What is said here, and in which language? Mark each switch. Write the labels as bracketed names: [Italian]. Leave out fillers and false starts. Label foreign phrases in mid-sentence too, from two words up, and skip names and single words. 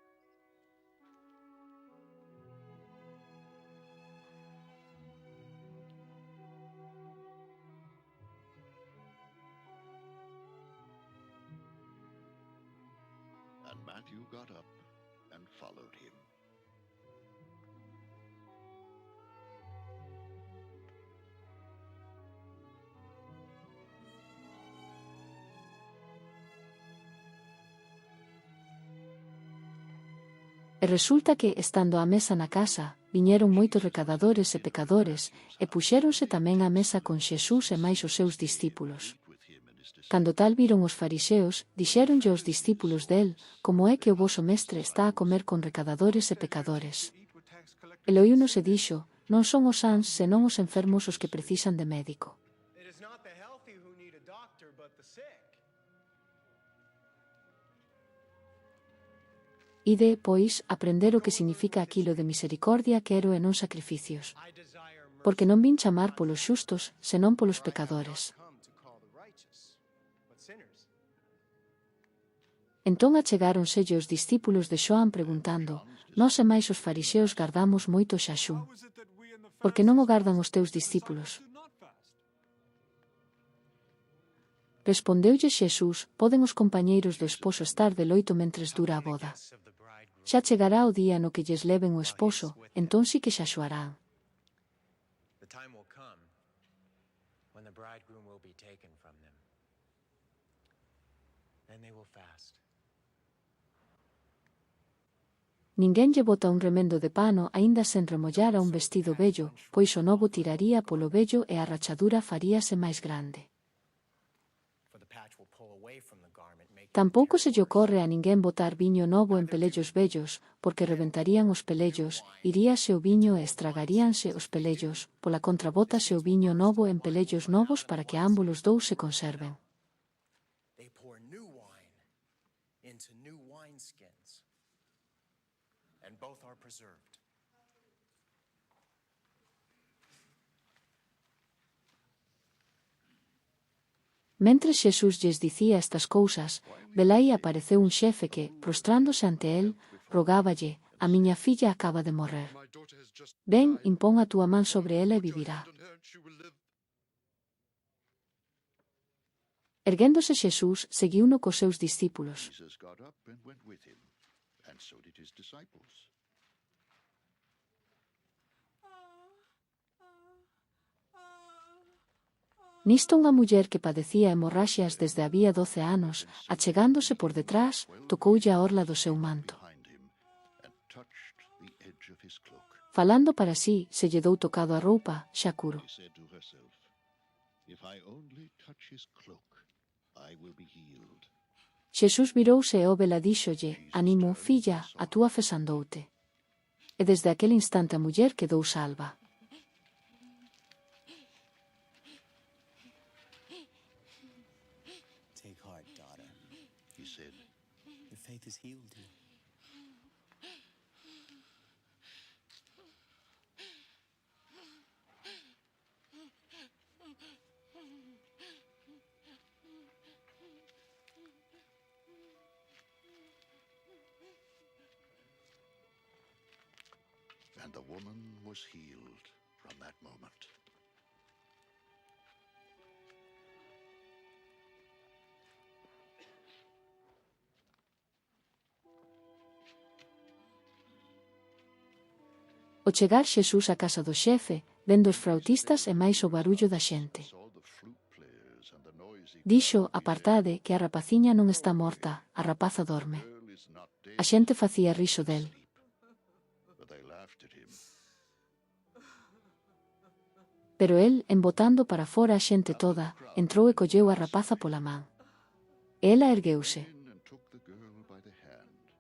[English] And Matthew got up and followed him. [Galician] E resulta que, estando á mesa na casa, viñeron moitos recadadores e pecadores, e puxéronse tamén á mesa con Xesús e máis os seus discípulos. [English] With him and his disciples. [Galician] Cando tal viron os fariseos, dixéronlle aos discípulos del, como é que o voso mestre está a comer con recadadores e pecadores. [English] Eat with tax collectors. [Galician] El oíunos e dixo, non son os sans senón os enfermos os que precisan de médico. [English] It is not the healthy who need a doctor, but the sick. [Galician] Ide, pois, aprender o que significa aquilo de misericordia quero e non sacrificios. [English] I desire mercy, [Galician] Porque non vin chamar polos xustos, senón polos [English] for I have pecadores. not come to call the righteous, but sinners. [Galician] Entón achegáronse os discípulos de Xoán preguntando: Nós e máis os fariseos gardamos moito o xaxún. Por que non o gardan os teus discípulos? Respondeulle Xesús: Poden os compañeiros do esposo estar de loito mentres dura a boda. [English] Guests of the bridegroom. [Galician] Xa chegará o día no que lles leven o esposo, entón sí que xaxuarán. [English] The time will come when the bridegroom will be taken from them. Then they will fast. [Galician] Ninguén lle bota un remendo de pano aínda sen remollar a un vestido vello, pois o novo tiraría polo vello e a rachadura faríase máis grande. [English] For the patch will pull away from the garment, making [Galician] Tampouco se lle ocorre a ninguén botar viño novo en pelellos vellos, porque rebentarían os pelellos, iríase o viño e estragaríanse os pelellos, pola contra bótase o viño novo en pelellos novos para que ambos os dous se conserven. [English] they pour new wine into new wineskins, and both are preserved. [Galician] Mentres Xesús lles dicía estas cousas, velai apareceu un xefe que, prostrándose ante el, rogáballe: A miña filla acaba de morrer. [English] My daughter has just Ven, died. [Galician] impón a túa man sobre ela e [English] Put your vivirá. hand on her and she will live. [Galician] Erguéndose Xesús, seguiuno cos seus discípulos. [English] Jesus got up and went with him, and so did his disciples. [Galician] Nisto unha muller que padecía hemorraxias desde había 12 anos, achegándose por detrás, tocoulle a orla do seu manto. [English] Behind him, and touched the edge of his cloak. [Galician] Falando para sí, se lle dou tocado a roupa, xa curo. [English] She said to herself, "If I only touch his cloak, I will be healed." [Galician] Xesús virouse e óvela díxolle: Ánimo, filla, a túa fe sandoute. E desde aquel instante a muller quedou salva. [English] Take heart, daughter. He said, Your faith has healed you. and the woman was healed from that moment. [Galician] Ao chegar Xesús á casa do xefe, vendo os frautistas e máis o barullo da xente. [English] Saw the flute players and the noisy [Galician] Dixo: apartade, que a rapaciña non está morta, a rapaza dorme. [English] girl is not dead, [Galician] A xente facía riso del. [English] but they laughed at him. [Galician] Pero el, embotando para fora a xente toda, entrou e colleu a rapaza pola man. Ela ergueuse. [English] In and took the girl by the hand.